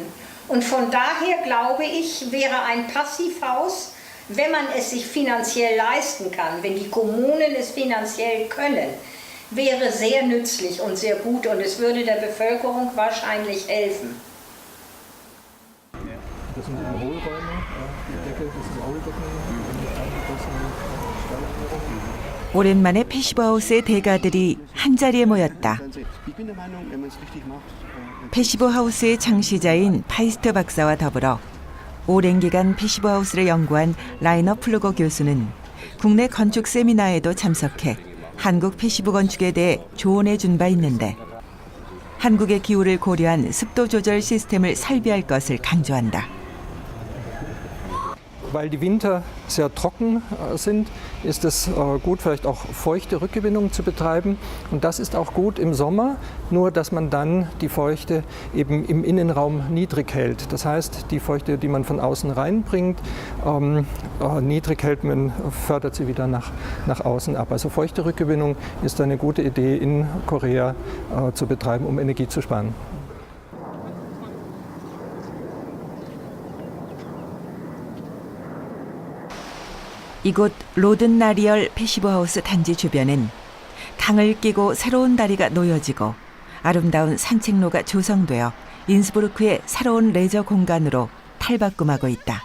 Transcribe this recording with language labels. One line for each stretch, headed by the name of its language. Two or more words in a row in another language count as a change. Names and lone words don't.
German: Und von daher glaube ich, wäre ein Passivhaus, wenn man es sich finanziell leisten kann, wenn die Kommunen es finanziell können, wäre sehr nützlich und sehr gut und es würde der Bevölkerung wahrscheinlich helfen. Das sind die Hohlräume, die Decke, das ist Hohlbecken,
Korean: 오랜만에 패시브하우스의 대가들이 한자리에 모였다. 패시브하우스의 창시자인 파이스트 박사와 더불어 오랜 기간 패시브하우스를 연구한 라이너 플루거 교수는 국내 건축 세미나에도 참석해 한국 패시브 건축에 대해 조언해 준 바 있는데 한국의 기후를 고려한 습도 조절 시스템을 설비할 것을 강조한다.
German: Weil die Winter sehr trocken sind, ist es gut, vielleicht auch feuchte Rückgewinnung zu betreiben. Und das ist auch gut im Sommer, nur dass man dann die Feuchte eben im Innenraum niedrig hält. Das heißt, die Feuchte, die man von außen reinbringt, niedrig hält, man fördert sie wieder nach außen ab. Also feuchte Rückgewinnung ist eine gute Idee in Korea zu betreiben, um Energie zu sparen.
Korean: 이곳 로든나리얼 패시브하우스 단지 주변엔 강을 끼고 새로운 다리가 놓여지고 아름다운 산책로가 조성되어 인스부르크의 새로운 레저 공간으로 탈바꿈하고 있다.